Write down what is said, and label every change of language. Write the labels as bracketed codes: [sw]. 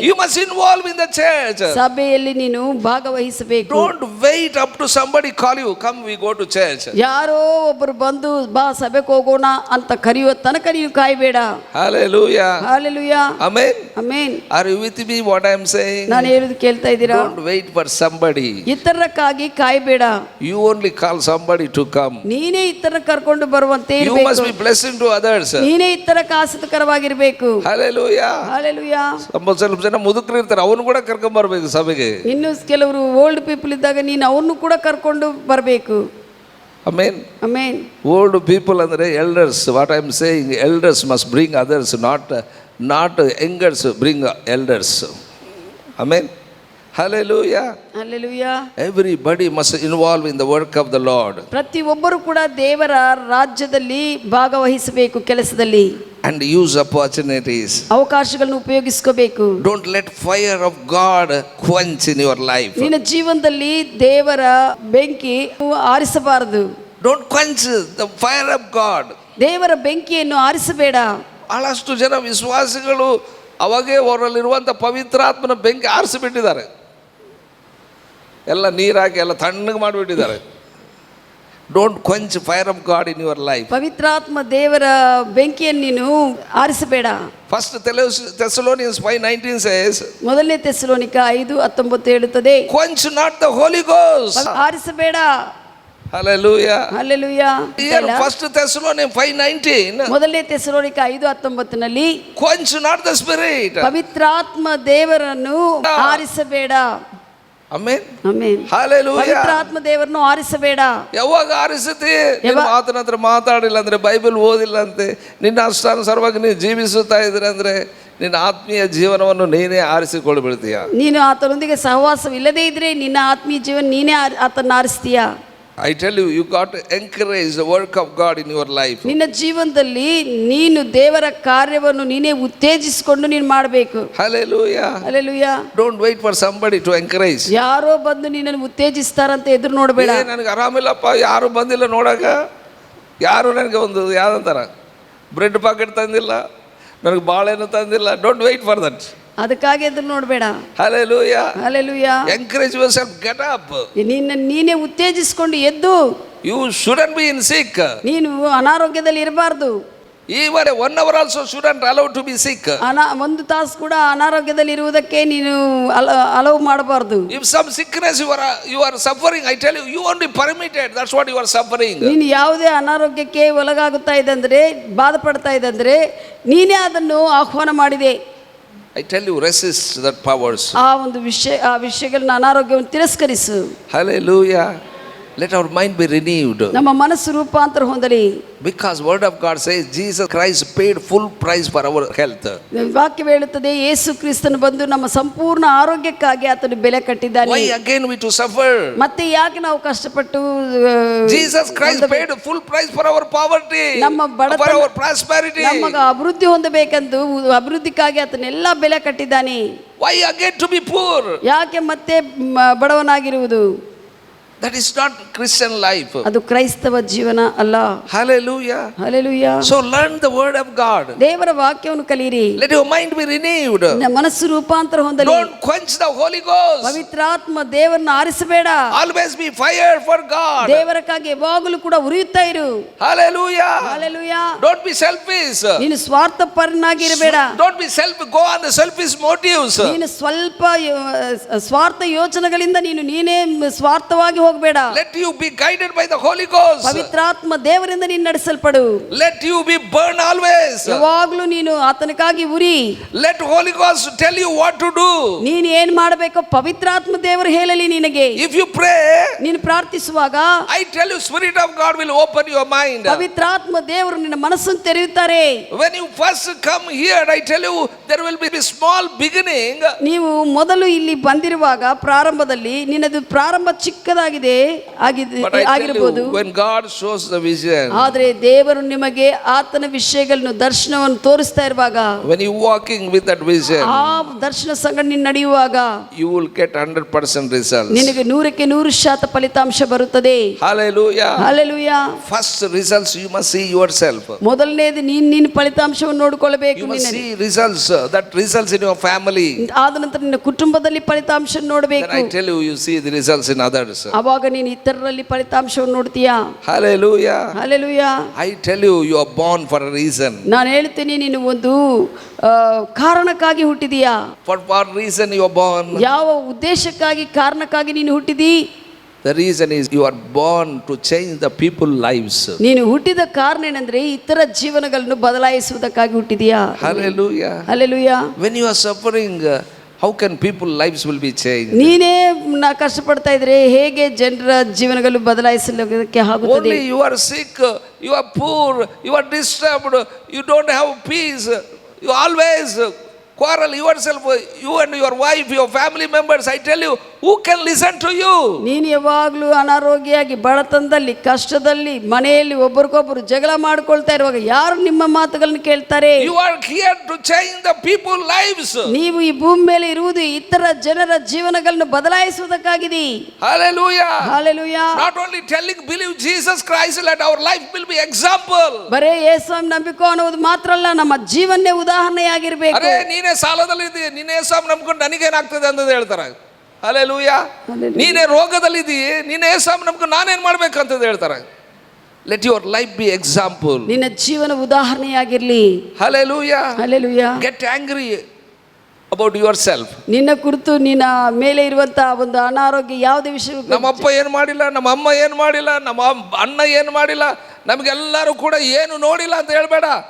[en] You must involve in the church. [kn] ಸಭೆಯಲ್ಲಿ ನೀನು ಭಾಗವಹಿಸಬೇಕು. [en] Don't wait up to somebody call you, come we go to church. [kn] ಯಾರೋ ಒಬ್ಬರು ಬಂದು ಬಾ ಸಭೆಗೆ ಹೋಗೋಣ ಅಂತ ಕರೆಯುವ ತನಕ ನೀನು ಕಾಯಬೇಡ. [en] Hallelujah. Hallelujah. Amen. Amen. Are you with me what I am saying? [kn] ನಾನು ಹೇಳೋದು ಕೇಳ್ತಾ ಇದ್ದೀರಾ? [en] Don't wait for somebody. [kn] ಇತರಕ್ಕಾಗಿ ಕಾಯಬೇಡ. [en] You only call somebody to come. [kn] ನೀನೇ ಇತರ ಕರ್ಕೊಂಡು ಬರುವಂತೆ ಇರಬೇಕು. [en] You must be blessing to others. [kn] ನೀನೇ ಇತರಕ್ಕೆ ಆಸಕ್ತಕರವಾಗಿರಬೇಕು. [en] Hallelujah. Hallelujah. [kn] ಸ್ವಲ್ಪ ಜನ ಮುದುಕರು ಇರ್ತಾರೆ, ಅವನು ಕೂಡ ಕರ್ಕೊಂಡು ಬರಬೇಕು ಸಭೆಗೆ. ಇನ್ನು ಕೆಲವರು [en] old people [kn] ಇದ್ದಾಗ ನೀನು ಅವನು ಕೂಡ ಕರ್ಕೊಂಡು ಬರಬೇಕು. [en] Amen. Amen. Old people [kn] ಅಂದ್ರೆ [en] elders. What I am saying, elders must bring others, not youngers bring elders. Amen. Hallelujah. Hallelujah. Everybody must involve in the work of the Lord. [kn] ಪ್ರತಿ ಒಬ್ಬರು ಕೂಡ ದೇವರ ರಾಜ್ಯದಲ್ಲಿ ಭಾಗವಹಿಸಬೇಕು, ಕೆಲಸದಲ್ಲಿ. [en] And use opportunities. [kn] ಅವಕಾಶಗಳನ್ನು ಉಪಯೋಗಿಸ್ಕೋಬೇಕು. [en] Don't let fire of God quench in your life. [kn] ನಿನ್ನ ಜೀವನದಲ್ಲಿ ದೇವರ ಬೆಂಕಿ ಆರಿಸಬಾರದು. [en] Don't quench the fire of God. [kn] ದೇವರ ಬೆಂಕಿಯನ್ನು ಆರಿಸಬೇಡ. ಬಹಳಷ್ಟು ಜನ ವಿಶ್ವಾಸಿಗಳು ಅವಾಗೇ ಅವರಲ್ಲಿರುವಂಥ ಪವಿತ್ರಾತ್ಮನ ಬೆಂಕಿ ಆರಿಸಿಬಿಟ್ಟಿದ್ದಾರೆ. ಎಲ್ಲ ನೀರಾಕಿ ಎಲ್ಲ ತಣ್ಣಗೆ ಮಾಡಿಬಿಟ್ಟಿದ್ದಾರೆ. [en] Don't quench fire of God in your life. [kn] ಪವಿತ್ರಾತ್ಮ ದೇವರ ಬೆಂಕಿಯನ್ನು ನೀನು ಆರಿಸಬೇಡ. [en] first Thessalonians 5:19 says, [kn] ಮೊದಲನೇ ಥೆಸಲೋನಿಕ 5:19 ಹೇಳುತ್ತದೆ, [en] Quench not the holy ghost. [kn] ಆರಿಸಬೇಡ. [en] Hallelujah. Hallelujah. Here first Thessalonians 5:19, [kn] ಮೊದಲನೇ Thessalonica 5:19 [en] quench not the spirit. [kn] ಪವಿತ್ರಾತ್ಮ ದೇವರನ್ನು ಆರಿಸಬೇಡ. [en] Amen. Amen. Hallelujah. [kn] ಪವಿತ್ರಾತ್ಮ ದೇವರನ್ನು ಆರಿಸಬೇಡ. ಯಾವಾಗ ಆರಿಸುತ್ತೆ? ಮಾತನ ಹತ್ರ ಮಾತಾಡಿಲ್ಲ ಅಂದ್ರೆ, ಬೈಬಲ್ ಓದಿಲ್ಲ ಅಂತೆ, ನಿನ್ನ ಅಷ್ಟಾನುಸಾರವಾಗಿ ನೀನು ಜೀವಿಸುತ್ತಾ ಇದ್ರೆ ಅಂದ್ರೆ ನಿನ್ನ ಆತ್ಮೀಯ ಜೀವನವನ್ನು ನೀನೇ ಆರಿಸಿಕೊಳ್ಬಿಡ್ತೀಯ. ನೀನು ಆತನೊಂದಿಗೆ ಸಹವಾಸವಿಲ್ಲದೇ ಇದ್ರೆ ನಿನ್ನ ಆತ್ಮೀಯ ಜೀವನ ನೀನೇ ಆತನ ಆರಿಸ್ತೀಯ. [en] I tell you, you got to encourage the work of God in your life. [kn] ನಿನ್ನ ಜೀವನದಲ್ಲಿ ನೀನು ದೇವರ ಕಾರ್ಯವನ್ನು ನೀನೇ ಉತ್ತೇಜಿಸಿಕೊಂಡು ನೀನು ಮಾಡಬೇಕು. [en] Hallelujah. Hallelujah. Don't wait for somebody to encourage. [kn] ಯಾರೋ ಬಂದು ನಿನ್ನನ್ನು ಉತ್ತೇಜಿಸ್ತಾರಂತ ಎದುರು ನೋಡಬೇಡ. ನನಗೆ ಆರಾಮಿಲ್ಲಪ್ಪ, ಯಾರು ಬಂದಿಲ್ಲ ನೋಡಕ, ಯಾರು ನನಗೆ ಒಂದು ಯಾವ್ದಂತಾರ ಬ್ರೆಡ್ ಪ್ಯಾಕೆಟ್ ತಂದಿಲ್ಲ, ನನಗೆ ಬಾಳೆನೂ ತಂದಿಲ್ಲ. [en] Don't wait for that. [kn] ಅದಕ್ಕಾಗಿ ಎದುರು ನೋಡಬೇಡ. [en] Hallelujah. Hallelujah. Encourage yourself, get up. [kn] ನೀನೇ ಉತ್ತೇಜಿಸಿಕೊಂಡು ಎದ್ದು. [en] You shouldn't be in sick. [kn] ನೀನು ಅನಾರೋಗ್ಯದಲ್ಲಿ ಇರಬಾರ್ದು. [en] Even 1 hour also shouldn't allow to be sick. [kn] ಒಂದು ತಾಸು ಕೂಡ ಅನಾರೋಗ್ಯದಲ್ಲಿ ಇರುವುದಕ್ಕೆ ನೀನು ಅಲವು ಮಾಡಬಾರ್ದು. [en] If some sickness you are suffering, I tell you, you only permitted. That's what you are suffering. [kn] ನೀನು ಯಾವುದೇ ಅನಾರೋಗ್ಯಕ್ಕೆ ಒಳಗಾಗುತ್ತಾ ಇದೆ ಅಂದ್ರೆ, ಬಾಧೆ ಪಡ್ತಾ ಇದೆ ಅಂದ್ರೆ, ನೀನೇ ಅದನ್ನು ಆಹ್ವಾನ ಮಾಡಿದೆ. [en] I tell you, resist that powers. [kn] ಆ ಒಂದು ವಿಷಯಗಳನ್ನ ಅನಾರೋಗ್ಯವನ್ನು ತಿರಸ್ಕರಿಸು. [en] Hallelujah. Let our mind be renewed. [kn] ನಮ್ಮ ಮನಸ್ಸು ರೂಪಾಂತರ ಹೊಂದಲಿ. [en] Because word of God says Jesus Christ paid full price for our health. [kn] ವಾಕ್ಯ ಹೇಳುತ್ತದೆ, ಯೇಸು ಕ್ರಿಸ್ತನು ಬಂದು ನಮ್ಮ ಸಂಪೂರ್ಣ ಆರೋಗ್ಯಕ್ಕಾಗಿ ಆತನು ಬೆಲೆ ಕಟ್ಟಿದ್ದಾನೆ. [en] Why again we to suffer? [kn] ಮತ್ತೆ ಯಾಕೆ ನಾವು ಕಷ್ಟಪಟ್ಟು? [en] Jesus Christ paid full price for our poverty, for our prosperity. [kn] ನಮಗ ಅಭಿವೃದ್ಧಿ ಹೊಂದಬೇಕೆಂದು ಅಭಿವೃದ್ಧಿಗಾಗಿ ಆತನೆಲ್ಲ ಬೆಲೆ ಕಟ್ಟಿದ್ದಾನೆ. [en] Why again to be poor? [kn] ಯಾಕೆ ಮತ್ತೆ ಬಡವನಾಗಿರುವುದು? [en] That is not Christian life. [kn] ಅದು ಕ್ರೈಸ್ತವ ಜೀವನ ಅಲ್ಲ. [en] Hallelujah. Hallelujah. So learn the word of God. [kn] ದೇವರ ವಾಕ್ಯವನ್ನು ಕಲಿಯಿರಿ. [en] Let your mind be renewed. [kn] ನಿಮ್ಮ ಮನಸ್ಸು ರೂಪಾಂತರ ಹೊಂದಲಿ. [en] Don't quench the Holy Ghost. [kn] ಪವಿತ್ರಾತ್ಮ ದೇವರನ್ನು ಆರಿಸಬೇಡ. [en] Always be fired for God. [kn] ದೇವರಕ್ಕಾಗಿ ಯಾವಾಗಲೂ ಕೂಡ ಉರಿಯುತ್ತಾ ಇರು. [en] Hallelujah. Hallelujah. Don't be selfish. [kn] ನೀನು ಸ್ವಾರ್ಥಪರನಾಗಿರಬೇಡ. [en] Don't be go on the selfish motives. [kn] ನೀನು ಸ್ವಲ್ಪ ಸ್ವಾರ್ಥ ಯೋಚನೆಗಳಿಂದ ನೀನೇ ಸ್ವಾರ್ಥವಾಗಿ ಹೋಗಬೇಡ. [en] Let you be guided by the Holy Ghost. [kn] ಪವಿತ್ರಾತ್ಮ ದೇವರಿಂದ ನೀನು ನಡೆಸಲ್ಪಡು. [en] Let you be burned always. [kn] ಯಾವಾಗಲೂ ನೀನು ಆತನಿಗಾಗಿ ಉರಿ. [en] Let Holy Ghost tell you what to do. [kn] ನೀನು ಏನು ಮಾಡಬೇಕು ಪವಿತ್ರಾತ್ಮ ದೇವರು ಹೇಳಲಿ ನಿನಗೆ. [en] If you pray, [kn] ನೀನು ಪ್ರಾರ್ಥಿಸುವಾಗ, [en] I tell you, Spirit of God will open your mind. [kn] ಪವಿತ್ರಾತ್ಮ ದೇವರು ನಿನ್ನ ಮನಸ್ಸನ್ನು ತೆರೆಯುತ್ತಾರೆ. [en] When you first come here, I tell you, there will be a small beginning. [kn] ನೀವು ಮೊದಲು ಇಲ್ಲಿ ಬಂದಿರುವಾಗ ಪ್ರಾರಂಭದಲ್ಲಿ ನಿನ್ನದು ಪ್ರಾರಂಭ ಚಿಕ್ಕದಾಗಿದೆ ಆಗಿರಬಹುದು. [en] When God shows the vision, [kn] ಆದರೆ ದೇವರು ನಿಮಗೆ ಆತನ ವಿಷಯಗಳನ್ನು ದರ್ಶನವನ್ನು ತೋರಿಸ್ತಾ ಇರುವಾಗ, [en] when you walking with that vision, [kn] ಆ ದರ್ಶನ ಸಂಗಡ ನೀನು ನಡೆಯುವಾಗ, [en] you will get 100% results. [kn] ನಿನಗೆ 100% ಫಲಿತಾಂಶ ಬರುತ್ತದೆ. [en] Hallelujah. Hallelujah. First results you must see yourself. [kn] ಮೊದಲನೇದು ನೀನು ಫಲಿತಾಂಶವನ್ನು ನೋಡಿಕೊಳ್ಳಬೇಕು. [en] You must see results, that results in your family. [kn] ಆದ ನಂತರ ನಿನ್ನ ಕುಟುಂಬದಲ್ಲಿ ಫಲಿತಾಂಶ ನೋಡಬೇಕು. [en] Then I tell you, you see the results in others. [kn] ಆವಾಗ ನೀನು ಇತರರಲ್ಲಿ ಫಲಿತಾಂಶವನ್ನು ನೋಡ್ತೀಯಾ. [en] Hallelujah. Hallelujah. I tell you, you are born for a reason. [kn] ನಾನು ಹೇಳ್ತೀನಿ, ನೀನು ಒಂದು ಕಾರಣಕ್ಕಾಗಿ ಹುಟ್ಟಿದೀಯಾ. [en] For what reason you are born? [kn] ಯಾವ ಉದ್ದೇಶಕ್ಕಾಗಿ, ಕಾರಣಕ್ಕಾಗಿ ನೀನು ಹುಟ್ಟಿದಿ? [en] The reason is you are born to change the people lives. [kn] ನೀನು ಹುಟ್ಟಿದ ಕಾರಣ ಏನಂದ್ರೆ ಇತರ ಜೀವನಗಳನ್ನು ಬದಲಾಯಿಸುವುದಕ್ಕಾಗಿ ಹುಟ್ಟಿದೀಯಾ. [en] Hallelujah. Hallelujah. When you are suffering, how can people lives will be changed? [kn] ನೀನೇ ಕಷ್ಟಪಡ್ತಾ ಇದ್ರೆ ಹೇಗೆ ಜನರ ಜೀವನಗಳು ಬದಲಾಯಿಸಲಿಕ್ಕೆ ಆಗುತ್ತದೆ? [en] Only you are sick, you are poor, you are disturbed, you don't have peace, you always quarrel yourself, you and your wife, your family members. I tell you, who can listen to you? [kn] ನೀನು ಯಾವಾಗಲೂ ಅನಾರೋಗ್ಯವಾಗಿ ಬಡತನದಲ್ಲಿ ಕಷ್ಟದಲ್ಲಿ ಮನೆಯಲ್ಲಿ ಒಬ್ಬರಿಗೊಬ್ಬರು ಜಗಳ ಮಾಡ್ಕೊಳ್ತಾ ಇರುವಾಗ ಯಾರು ನಿಮ್ಮ ಮಾತುಗಳನ್ನು ಕೇಳ್ತಾರೆ? [en] You are here to change the people lives. [kn] ನೀವು ಈ ಭೂಮಿ ಮೇಲೆ ಇರುವುದು ಇತರ ಜನರ ಜೀವನಗಳನ್ನು ಬದಲಾಯಿಸುವುದಕ್ಕಾಗಿದೆ. [en] Hallelujah. Hallelujah. Not only telling believe Jesus Christ, let our life will be example. [kn] ಬರೇ ಯೇಸುವನ್ನು ನಂಬಿಕೋ ಅನ್ನೋದು ಮಾತ್ರ ಅಲ್ಲ, ನಮ್ಮ ಜೀವನನೇ ಉದಾಹರಣೆಯಾಗಿರಬೇಕು. ಅರೆ ನೀನೇ ಸಾಲದಲ್ಲಿ ಇದ್ದೀಯ, ನೀನೇ ಯೇಸು ನಂಬಿಕೊಂಡು ನನಗೇನಾಗ್ತದೆ ಅಂತ ಹೇಳ್ತಾರೆ. [en] Hallelujah. [kn] ನೀನೇ ರೋಗದಲ್ಲಿದ್ದೀಯ, ನೀನೇ ಯೇಸು ನಂಬಿಕೊಂಡು ನಾನೇನು ಮಾಡ್ಬೇಕಂತ ಹೇಳ್ತಾರೆ. [en] Let your life be example. [kn] ನಿನ್ನ ಜೀವನ ಉದಾಹರಣೆಯಾಗಿರಲಿ. [en] Hallelujah. Hallelujah. Get angry about yourself. [kn] ನಿನ್ನ ಕುರಿತು ನಿನ್ನ ಮೇಲೆ ಇರುವಂತಹ ಒಂದು ಅನಾರೋಗ್ಯ ಯಾವುದೇ ವಿಷಯ, ನಮ್ಮ ಅಪ್ಪ ಏನು ಮಾಡಿಲ್ಲ, ನಮ್ಮ ಅಮ್ಮ ಏನು ಮಾಡಿಲ್ಲ, ನಮ್ಮ ಅಣ್ಣ ಏನು ಮಾಡಿಲ್ಲ, ನಮಗೆಲ್ಲರೂ ಕೂಡ ಏನು ನೋಡಿಲ್ಲ ಅಂತ ಹೇಳ್ಬೇಡ.